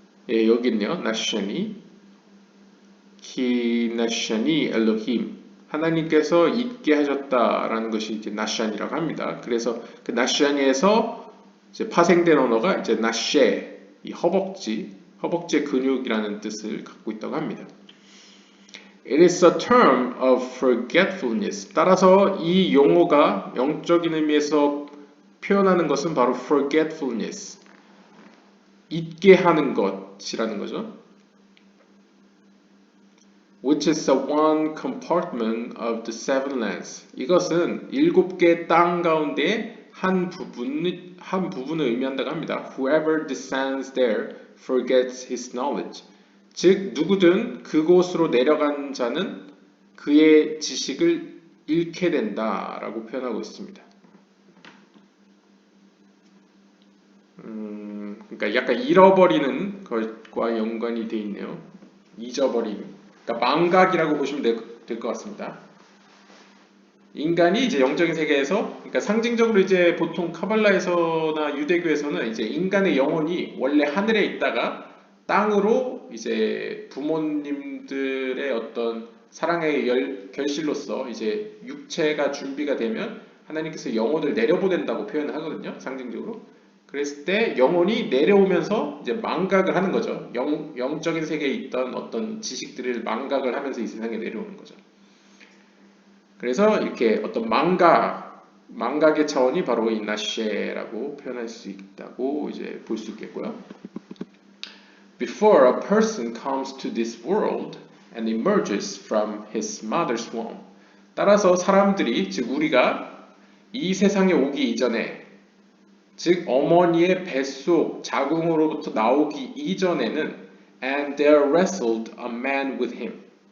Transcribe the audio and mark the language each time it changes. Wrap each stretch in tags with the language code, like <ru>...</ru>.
<ko>예, 여기 있네요. 나샤니, 나샤니 엘로힘. 하나님께서 잊게 하셨다라는 것이 이제 나샨이라고 합니다. 그래서 그 나샨에서 이제 파생된 언어가 이제 나셰, 이 허벅지의 근육이라는 뜻을 갖고 있다고 합니다.</ko> <en>It is a term of forgetfulness.</en> <ko>따라서 이 용어가 영적인 의미에서 표현하는 것은 바로 forgetfulness, 잊게 하는 것이라는 거죠.</ko> <en>Which is the one compartment of the seven lands.</en> <ko>이것은 7개 땅 가운데 한 부분을 의미한다고 합니다.</ko> <en>Whoever descends there forgets his knowledge.</en> <ko>즉 누구든 그곳으로 내려간 자는 그의 지식을 잃게 된다라고 표현하고 있습니다. 그러니까 약간 잃어버리는 것과 연관이 되어 있네요. 잊어버리는. 그러니까 망각이라고 보시면 될 것 같습니다. 인간이 이제 영적인 세계에서, 그러니까 상징적으로 이제 보통 카발라에서나 유대교에서는 이제 인간의 영혼이 원래 하늘에 있다가 땅으로 이제 부모님들의 어떤 사랑의 결실로서 이제 육체가 준비가 되면 하나님께서 영혼을 내려보낸다고 표현을 하거든요. 상징적으로. 그랬을 때 영혼이 내려오면서 이제 망각을 하는 거죠. 영적인 세계에 있던 어떤 지식들을 망각을 하면서 이 세상에 내려오는 거죠. 그래서 이렇게 어떤 망각의 차원이 바로 이 나셰라고 표현할 수 있다고 이제 볼 수 있겠고요.</ko> <en>Before a person comes to this world and emerges from his mother's womb.</en> <ko>따라서 사람들이, 즉 우리가 이 세상에 오기 이전에, 즉 어머니의 뱃속 자궁으로부터 나오기 이전에는</ko> <en>and there wrestled a man with him.</en>